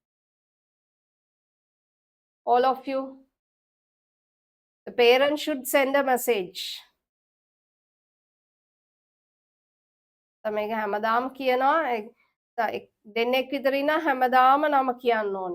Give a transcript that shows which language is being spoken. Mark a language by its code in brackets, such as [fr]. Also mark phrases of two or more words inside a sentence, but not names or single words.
[en] All of you. The parents should send a message. [si] මේක හැමදාම කියනවා දෙන්නෙක් විතර ඉන්න හැමදාම නම කියන්න ඕනේ.